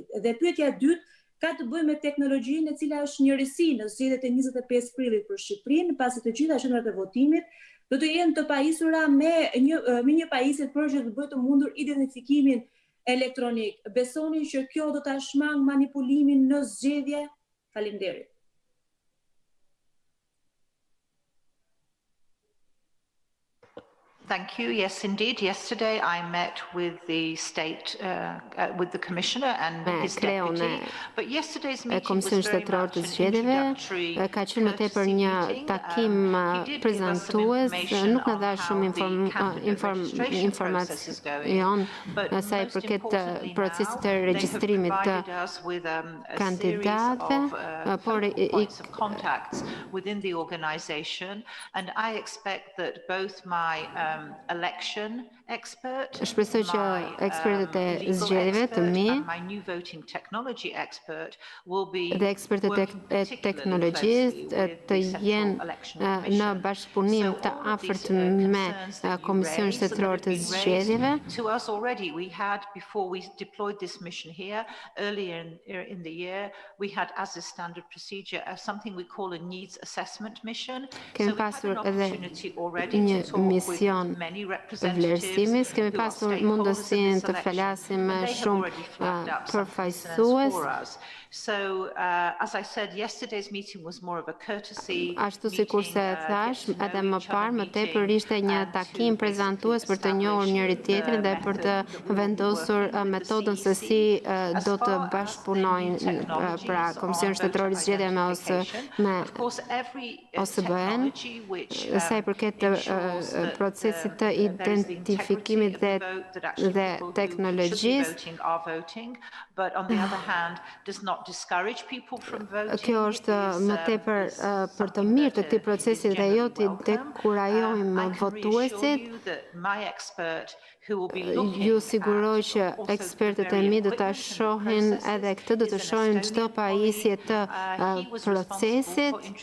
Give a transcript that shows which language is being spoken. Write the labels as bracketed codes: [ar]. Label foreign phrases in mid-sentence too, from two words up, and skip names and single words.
[sq] Dhe pyetja e dytë ka të bëjë me teknologjinë e cila është njërisi në zgjedhjet e 25 prillit për Shqipërinë, pasi të gjitha qendrat e votimit do të jenë të pajisura me një pajisje për që të bëjë të mundur identifikimin elektronik. Besoni që kjo do ta shmang manipulimin në zgjedhje? Faleminderit. [en] Thank you. Yes, indeed. Yesterday I met with the state, with the commissioner and his deputy. But yesterday's meeting was very much an introductory [sq] takim prezantues, nuk na dha shumë informacion sa i përket procesit të regjistrimit të kandidatëve, por [en] contacts within the organization, and I expect that both my election expert, [sq] shpresoj që ekspertët e zgjedhjeve të mi dhe ekspertët e teknologjisë të jenë në bashkëpunim të afërt me Komisionin Shtetëror të Zgjedhjeve. [en] To us already we had, before we deployed this mission here earlier in the year, we had as a standard procedure something we call a needs assessment mission. [sq] Kemi pasur edhe një mision vlerësimi, kemi pasur mundësinë të flasim me shumë përfaqësues. [en] So, as I said, yesterday's meeting was more of a courtesy. [sq] Ashtu sikur se thash, edhe më parë, më tepër ishte një takim prezantues për të njohur njëri tjetrin dhe për të vendosur metodën se si do të bashkëpunojnë pra Komisioni Shtetëror i Zgjedhjeve me OSBE-n, sa i përket procesit të identifikimit dhe teknologjisë. [en] But on the other hand, does not discourage people from voting. [sq] Kjo është më tepër për të mirë të këtij procesi dhe jo të dekurajojmë votuesit. Ju siguroj që ekspertët e mi do ta shohin edhe këtë, do të shohin çdo pajisje të procesit.